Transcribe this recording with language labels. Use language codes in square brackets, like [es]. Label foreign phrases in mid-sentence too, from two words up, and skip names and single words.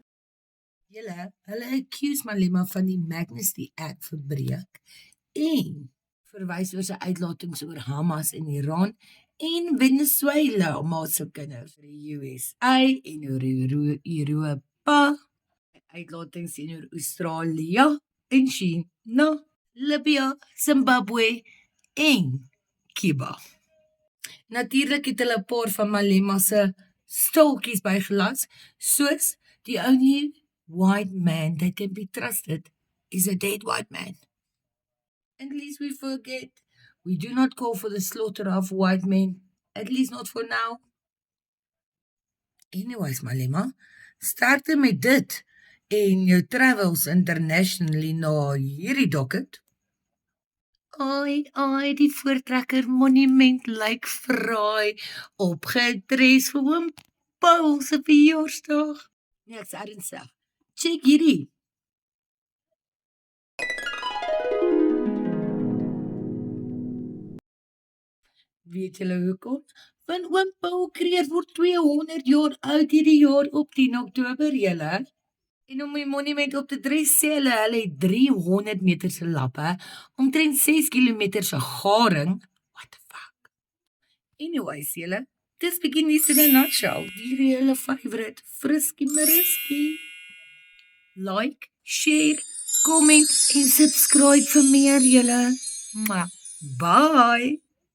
[af] Hulle accuse Malema van die Magnitsky Act verbreek en verwys oor sy uitlatings oor Hamas in Iran en Venezuela maar se kinders vir die USA en oor Europa, uitlatings oor Australië en China, Libya, Zimbabwe en Cuba. Natuurlik het hulle 'n paar van Malema se staaltjies bygelas, soos [en] the only white man that can be trusted is a dead white man. And lest we forget, we do not call for the slaughter of white men, at least not for now. Anyways, [af] Malema, sterkte met dit en jou [en] travels internationally [af] na hierdie docket. Ai, die voortrekker monument lyk fraai, opgedres vir oom Paul se verjaarsdag. Nee, ek's ernstig. Check hierdie. Weet julle hoekom? Want oom Paul Kreer word 200 jaar oud hierdie jaar op 10 Oktober, julle. En om die monument op te dres sê hulle het 300 meter se lappe, omtrent 6 kilometer se garing. [en] What the fuck? Anyways, [af] julle, dis bietjie nuus in 'n nutshell. Die hele favorite, Frisky Mariski. [en] Like, share, comment [af] en subscribe vir meer, julle. Bye!